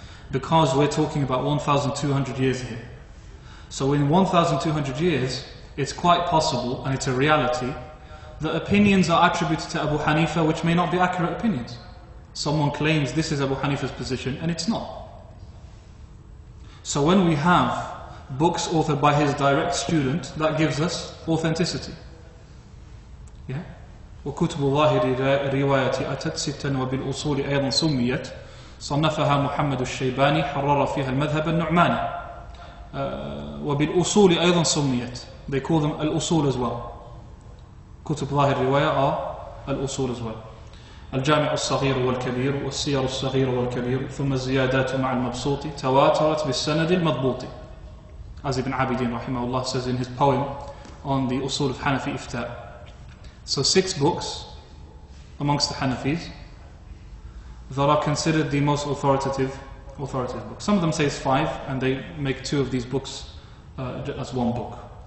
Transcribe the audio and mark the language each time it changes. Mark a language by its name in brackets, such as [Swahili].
[English] Because we're talking about 1,200 years here. So in 1,200 years, it's quite possible, and it's a reality, that opinions are attributed to Abu Hanifa which may not be accurate opinions. Someone claims this is Abu Hanifa's position and it's not. So when we have books authored by his direct student, that gives us authenticity. Yeah? [Arabic] وكتب ظاهر رواية أتت ستا وبالأصول أيضا سميت صنفها محمد الشيباني حرر فيها المذهب النعماني وبالأصول أيضا سميت. [English] They call them الأصول as well. [Arabic] كتب ظاهر الرواية [English] are [Arabic] الأصول as well. الجامع الصغير والكبير والسير الصغير والكبير ثم الزيادات مع المبسوط تواترت بالسند المضبوط. [English] As Ibn Abidin rahimahullah says in his poem on the usul of Hanafi Iftah. So 6 books amongst the Hanafis that are considered the most authoritative books. Some of them say it's 5 and they make 2 of these books as 1 book.